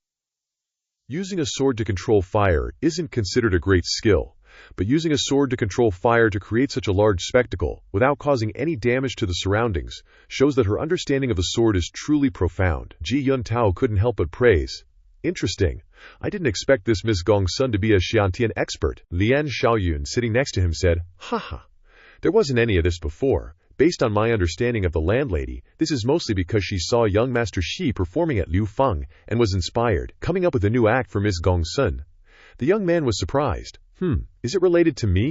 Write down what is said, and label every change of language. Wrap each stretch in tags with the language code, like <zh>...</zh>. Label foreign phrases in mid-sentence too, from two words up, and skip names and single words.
<en>"Using a sword to control fire isn't considered a great skill, but using a sword to control fire to create such a large spectacle, without causing any damage to the surroundings, shows that her understanding of the sword is truly profound." Ji Yuntao couldn't help but praise. "Interesting. I didn't expect this Miss Gongsun to be a Xiantian expert." Lian Xiaoyun, sitting next to him, said, "Haha. There wasn't any of this before. Based on my understanding of the landlady, this is mostly because she saw young Master Xi performing at Liu Feng and was inspired, coming up with a new act for Miss Gongsun." The young man was surprised. Is it related to me?"</en>